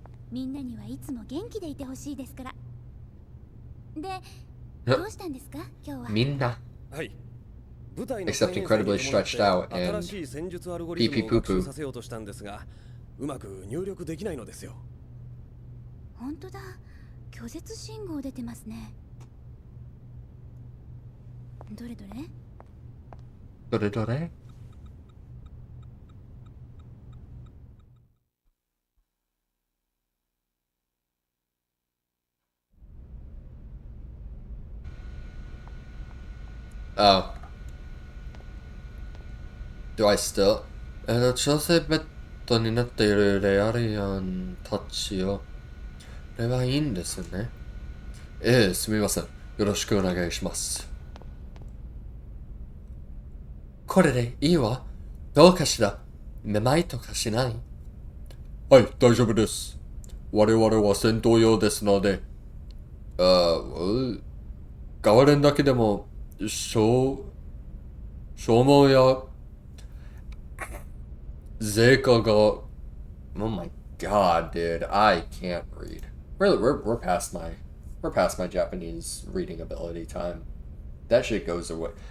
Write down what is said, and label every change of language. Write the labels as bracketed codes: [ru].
[ja] みんなにはいつも元気でいてほしいですから。で、どうしたんですか、今日は。みんな。はい。 [en] Except incredibly stretched out and pee pee poo poo. [ja] させようとしたんですが、うまく入力できないのですよ。本当だ、拒絶信号出てますね。どれどれ？どれどれ？ [en] Oh. Do I still? [ja] 調整ベッドになっているレアリアンたちを。これはいいんですね。すみません。よろしくお願いします。これでいいわ。どうかしら？めまいとかしない？はい、大丈夫です。我々は戦闘用ですので。代わりだけでも、消耗や税価が、 [en] oh my god, dude, I can't read. Really, we're past my Japanese reading ability time. That shit goes away.